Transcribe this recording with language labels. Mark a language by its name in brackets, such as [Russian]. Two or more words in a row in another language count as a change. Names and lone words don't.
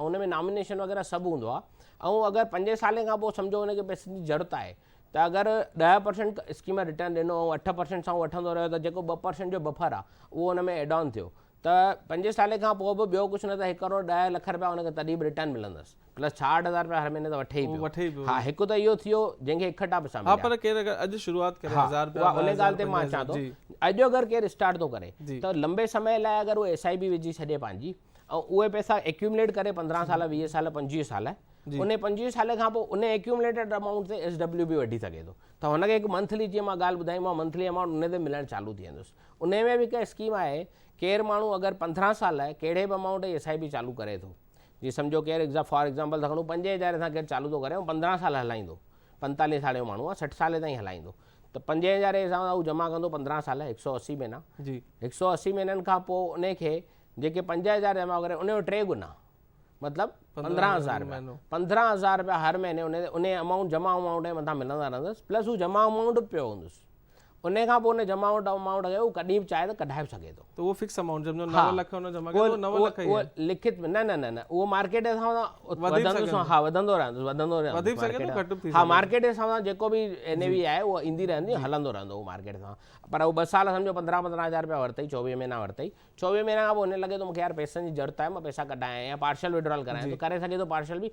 [Sindhi] ऐं हुन में नॉमिनेशन वग़ैरह सभु हूंदो आहे। ऐं अगरि 5 साल खां पोइ सम्झो हुनखे पैसनि जी ज़रूरत आहे, त अगरि 10% [English] scheme return [Sindhi] ॾिनो ऐं 8% सां वठंदो रहियो, त जेको 2% जो बफर आहे उहो हुन में [English] add on [Sindhi] थियो, त 5 साल खां पोइ बि ॿियो कुझु न त 1 करोड़ 10 लख रुपया हुनखे तॾहिं बि रिटर्न मिलंदसि, प्लस 66,000 रुपया हर महीने त वठे ई पियो। हा, हिकु त इहो थियो जंहिंखे इकट्ठा पैसा मिलिया। पर केरु अगरि अॼु शुरूआत करे 1000 रुपया, उन ॻाल्हि ते मां अचां थो, अॼु अगरि केरु स्टार्ट थो करे, त लंबे समय लाइ अगरि उहो SIP विझी छॾे पंहिंजी, ऐं उहे पैसा एक्यूमुलेट करे 15 साल 20 साल 25 साल, उन 25 साल खां पोइ उन [English] accumulated amount [Sindhi] ते SW बि वठी सघे थो। त हुनखे हिकु मंथली, जीअं मां ॻाल्हि ॿुधाई, मां [English] monthly amount [Sindhi] उन ते मिलणु चालू थी वेंदुसि। उन में बि हिकु स्कीम आहे, केरु माण्हू अगरि 15 साल कहिड़े बि अमाउंट जी SIP चालू करे थो, जीअं सम्झो केरु [English] for example [Sindhi] था खणूं 5,000 सां केरु चालू थो करे ऐं 15 साल हलाईंदो, 45 साल जो माण्हू आहे, 60 साल ताईं हलाईंदो, त 5,000 जे हिसाब सां हू जमा कंदो 15 साल, 180 महीना। 180 महीननि खां पोइ उनखे जेके 5,000 जमा करे, उनजो 3 गुना मतिलबु 15,000 रुपया, 15,000 रुपया हर महीने उन अमाउंट जमा अमाउंट जे मथां मिलंदा रहंदुसि, प्लस हू जमा अमाउंट बि पियो हूंदुसि। उन खां पोइ उन जमा अमाउंट खे उहो कॾहिं बि चाहे त कढाए बि सघे थो। त उहो फिक्स अमाउंट, जब 9 लख हुन जमा कयो, 9 लख ई आहे लिखित में, न उहो मार्केट जे हिसाब सां वधंदो रहंदुसि। हा, मार्केट जे हिसाब सां जेको बि NAV आहे उहो ईंदी रहंदी, हलंदो रहंदो उहो मार्केट सां। पर उहो 2 साल सम्झो 15,000 रुपया वरितई, 24 महीना वरितई, 24 महीना खां पोइ हुन लॻे थो मूंखे यार पैसनि जी ज़रूरत आहे, मां पैसा कढायां या [English] partial withdrawal [Sindhi] करायां, त करे सघे थो पार्शल बि।